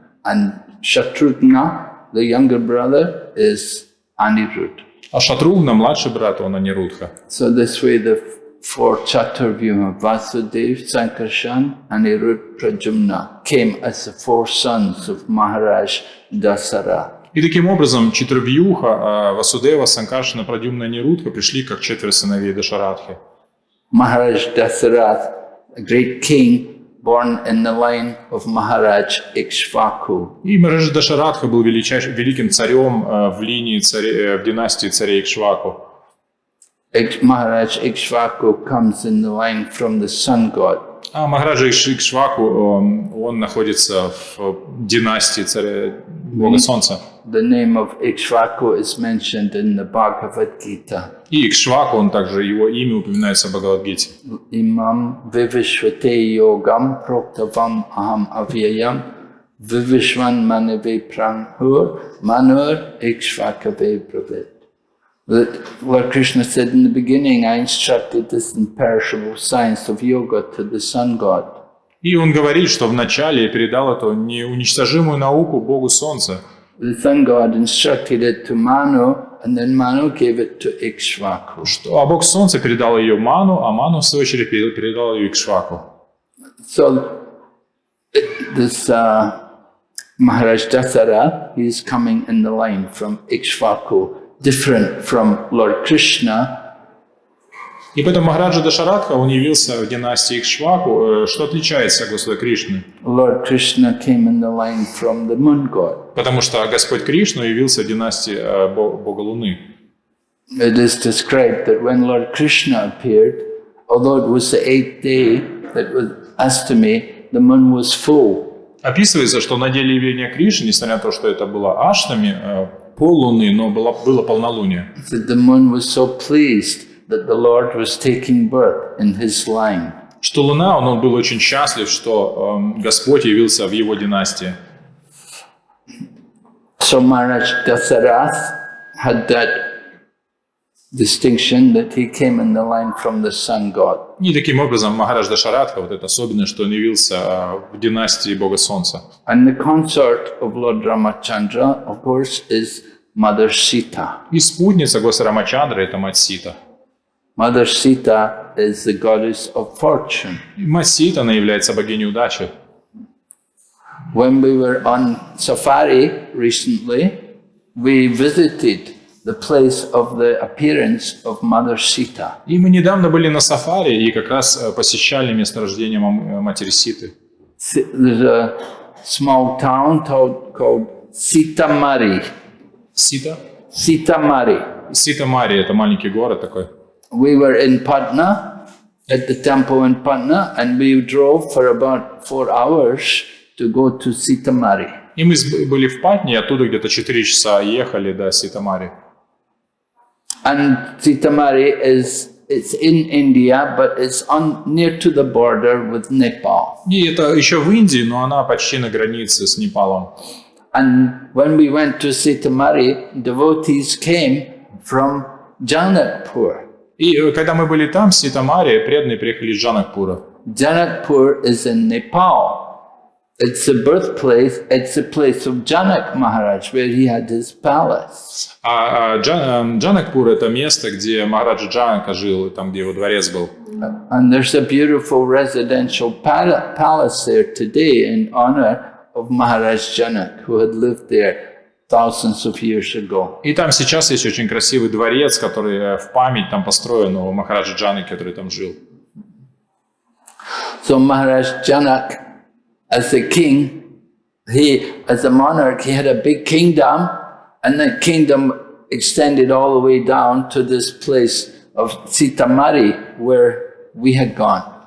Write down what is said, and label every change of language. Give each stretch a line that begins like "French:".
English: And Shatrughna, the younger brother, is Anirudh.
Russian: А Шатругна, младший брат, он Анирудха.
English: So this way the 4 Chaturvyuha, Vasudev, Sankarshan, Anirudh, Pradyumna, came as the 4 sons of Maharaj Dasara.
Russian: И таким образом Чатурвьюха, Васудева, Санкаршана, Прадюмна и Анирудха пришли как 4 сыновей Дашарадхи.
English: Maharaj Dasarath, a great king, born in the line of Maharaj Ikshvaku.
Russian: И Маharaj Дашарадха был великим царем в династии царей Икшваку.
English: Maharaj Ikshvaku comes in the line from the sun god.
Russian: А Махараджа Икшваку, он находится в династии царя Бога Солнца.
English: The name of Ikshvaku is mentioned in the Bhagavad Gita.
Russian: И Икшваку, он также, его имя упоминается в Бхагавад-гите.
Sanskrit: Imam vivishvate yogam proktavam aham avyayam vivishvan manave pranhur manur Ikshvakave bravit.
English: Lord Krishna said in the beginning, I instructed this imperishable science of yoga to the sun god.
Russian: И он говорит, что вначале я передал эту неуничтожимую науку Богу Солнца.
English: The sun god instructed it to Manu, and then Manu gave it to Ikshvaku.
Russian: А Бог Солнца передал ее Ману, а Ману, в свою очередь, передал ее Икшваку.
English: So, this Maharaj Dasara, he is coming in the line from Ikshvaku, different from Lord Krishna.
Russian: И поэтому Махараджа Дашарадха, он явился в династии Икшваку, что отличается от Господа Кришны.
English: Lord Krishna came in the line from the moon god.
Russian: Потому что Господь Кришна явился в династии Бога Луны.
English: It is described that when Lord Krishna appeared, although it was the 8th day, that was Astami, the moon was full.
Russian: Описывается, что на деле явления Кришны, несмотря на то, что это было Аштами, поллуны, но было полнолуние.
English: That the moon was so pleased that the Lord was taking birth in his line.
Russian: Что Луна, он был очень счастлив, что Господь явился в его династии.
English: So Maharaj Dasarath had that distinction that he came in the line from the sun god.
Russian: И таким образом Махарадж Дашарадха, вот это особенность, что он явился в династии Бога Солнца.
English: And the consort of Lord Ramachandra, of course, is Mother Sita.
Russian: И спутница Господа Рамачандры – это мать Сита.
English: Mother Sita is the goddess of fortune.
Russian: И мать Сита, она является богиней удачи.
English: When we were on safari recently, we visited the place of the appearance of Mother Sita.
Russian: И мы недавно были на сафари и как раз посещали месторождение матери Ситы.
English: There's a small town called Sitamari.
Russian: Сита?
English: Sitamari.
Russian: Ситамари – это маленький город такой.
English: We were in Patna, at the temple in Patna, and we drove for about 4 hours to go to Sitamari.
Russian: И мы были в Патне, и оттуда где-то 4 часа ехали до Ситамари.
English: And Sitamari it's in India, but it's near to the border with Nepal.
Russian: И это еще в Индии, но она почти на границе с Непалом.
English: And when we went to Sitamari, devotees came from Janakpur.
Russian: И когда мы были там, в Ситамаре, преданные приехали из Джанакпура.
English: Janakpur is in Nepal. It's the birthplace, it's the place of Janak Maharaj, where he had his palace.
Russian: А Джанакпур – это место, где Махараджа Джанака жил, и там, где его дворец был.
English: And there's a beautiful residential palace there today in honor of Maharaj Janak, who had lived there thousands of years ago.
Russian: И там сейчас есть очень красивый дворец, который в память там построен у Махараджа Джанаки, который там жил.
English: So Maharaj Janak, as the king, as a monarch, he had a big kingdom, and that kingdom extended all the way down to this place of Sitamari, where we had gone.